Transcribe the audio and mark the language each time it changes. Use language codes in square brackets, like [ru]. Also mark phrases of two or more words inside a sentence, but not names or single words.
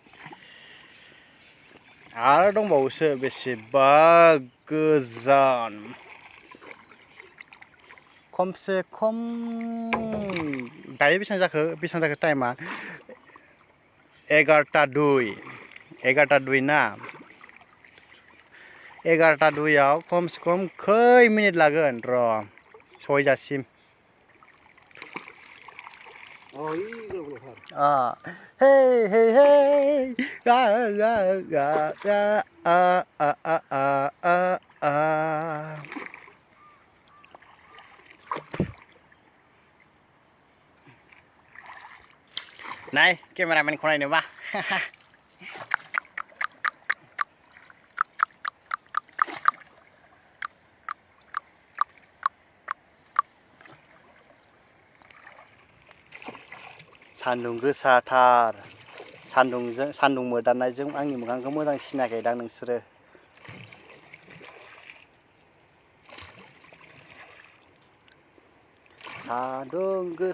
[brx] आरो दंबावोसो बेसेबा गोजान खमसे खम दायो बेसेबां जाखो टाइमा 11:02 ना 11:02 खमसे खम खै मिनिट लागोन र' सहैजासिम हे हे हे गा गा गा गा आ नाय केमेरामेनखौ नायनोबा सान्दुं गोसाथार सान्दुं मोदाननायजों आंनि मोखांखौ मोजां सिनायाखैदां नोंसोरो सान्दुं